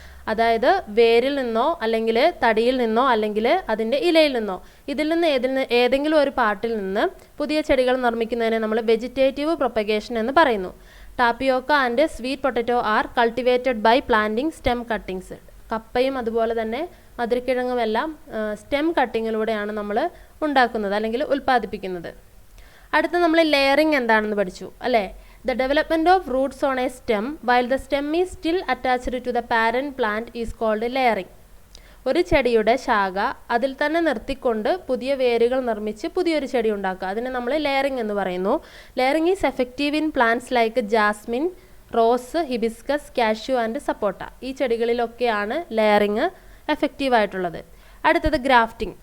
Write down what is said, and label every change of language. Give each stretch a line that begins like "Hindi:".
Malayalam: അതായത് വേരിൽ നിന്നോ അല്ലെങ്കിൽ തടിയിൽ നിന്നോ അല്ലെങ്കിൽ അതിൻ്റെ ഇലയിൽ നിന്നോ ഇതിൽ നിന്ന് ഏതെങ്കിലും ഒരു പാർട്ടിൽ നിന്ന് പുതിയ ചെടികൾ നിർമ്മിക്കുന്നതിനെ നമ്മൾ വെജിറ്റേറ്റീവ് പ്രൊപ്പഗേഷൻ എന്ന് പറയുന്നു.
English: Tapioca and sweet potato are cultivated by planting stem cuttings.
Malayalam: കപ്പയും അതുപോലെ തന്നെ മധുരക്കിഴങ്ങുമെല്ലാം സ്റ്റെം കട്ടിങ്ങിലൂടെയാണ് നമ്മൾ ഉണ്ടാക്കുന്നത് അല്ലെങ്കിൽ ഉൽപ്പാദിപ്പിക്കുന്നത്. അടുത്ത നമ്മൾ ലെയറിംഗ് എന്താണെന്ന് പഠിച്ചു അല്ലേ.
English: The development of roots on a stem while the stem is still attached to the parent plant is called layering.
Malayalam: ഒരു ചെടിയുടെ ശാഖ അതിൽ തന്നെ നിർത്തിക്കൊണ്ട് പുതിയ വേരുകൾ നിർമ്മിച്ച് പുതിയൊരു ചെടി ഉണ്ടാക്കുക, അതിനെ നമ്മൾ ലെയറിംഗ് എന്ന് പറയുന്നു.
English: Layering is effective in plants like jasmine, rose, hibiscus, cashew and sapota.
Malayalam: ഈ ചെടികളിലൊക്കെയാണ് ലെയറിംഗ് എഫക്റ്റീവ് ആയിട്ടുള്ളത്. അടുത്തത് ഗ്രാഫ്റ്റിംഗ്.